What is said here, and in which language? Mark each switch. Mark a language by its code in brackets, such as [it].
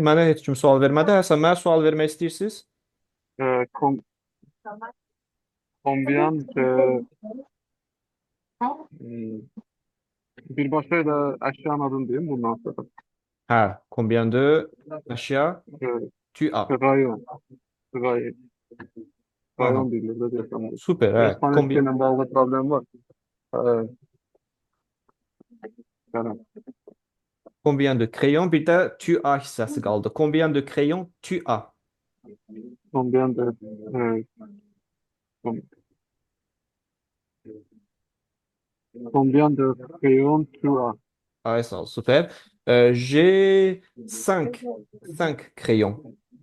[az] Mənə heç kim sual vermədi. Həsən, mənə sual vermək istəyirsiniz? [fr] Combien de [az] bir başka da əşyanın adını deyim bundan sonra. Hə, [fr] combien de [az] əşya [fr] tu as? Rayon. [az] Rayon deyirlər də deyəsən. Super, hə. İspanyolca ilə bağlı problem var. Yəni, [fr] Combien de crayon? [az] Bir də tu as hissəsi qaldı. [fr] Combien de crayon tu as? combien de combien de crayon tu as? [az] Ay sağ ol, super. [fr] J'ai 5 crayon.